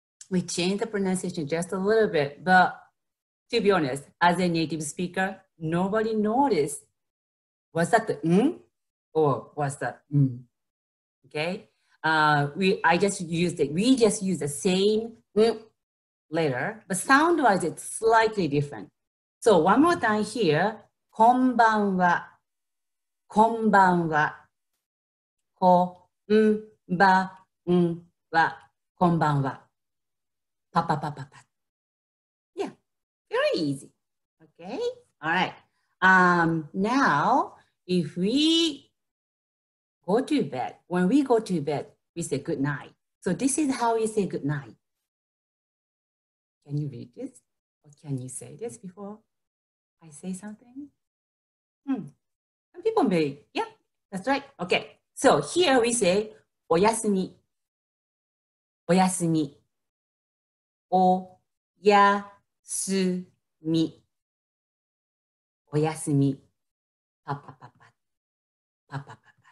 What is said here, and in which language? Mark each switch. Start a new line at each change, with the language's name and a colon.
English: We change the pronunciation just a little bit, but to be honest, as a native speaker, nobody noticed. Was that the or was that Okay. We just use the same letter, but sound-wise it's slightly different. So one more time here,
Japanese: こんばんは、こんばんは、こんばんは、こんばんは。
English: Pa pa pa pa pa. Yeah, very easy. Okay, all right. Now, if we go to bed, when we go to bed, we say good night. So this is how we say good night. Can you read this? Or can you say this before I say something? Some people may, yeah, that's right. Okay, so here we say
Japanese: おやすみ、おやすみ、おやすみ、おやすみ、パパパパ、パパパパ。